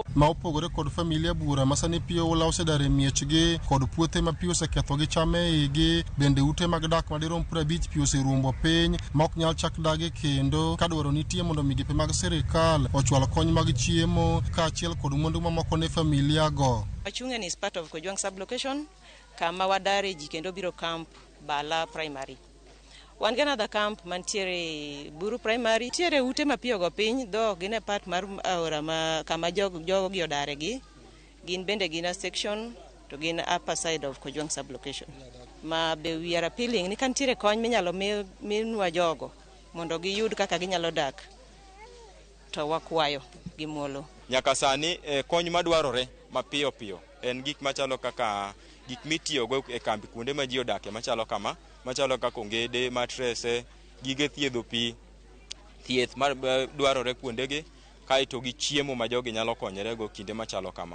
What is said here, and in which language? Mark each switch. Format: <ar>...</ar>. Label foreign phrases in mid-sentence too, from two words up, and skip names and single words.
<luo>Ma opogore kod familia bura masani pi oula osedare miechgi kod puothe ma pi oseketho gi cham e igi bende ute mag dak madirom 50 pi oserumbo piny ma ok nyal chak dagi kendo ka dwaro nitie mondo migepe mag sirikal ochwal kony mag chiemo kaachiel kod mwandu mamoko ne familia go. Achungen</luo> <en>is part of Kojwang sublocation</en> <luo>kama wadare ji kendo biro camp Bala primary. Wan gana da camp mantiere Buru primary tiere ute mapio go piny do gine part mar aora ma kama jogo gi odare gi gin bende gina section to gin</luo> <en>upper side of Kojwang sublocation</en> <luo>ma be</luo> <en>we are appealing</en> <luo>ni kantiere kony minyalo minwa jogo mondo giyud kaka ginyalo dak to wakwayo gimuolo. Nyaka sani kony madwarore mapio en gik machalo kaka gik mitiyogo e kambi kuonde ma ji odake machalo kaka ongede, matrese, gige thiedho pi, thieth dwarore kuondegi, kaeto gi chiemo ma jogi nyalo konyorego kinde machalo kama.</luo>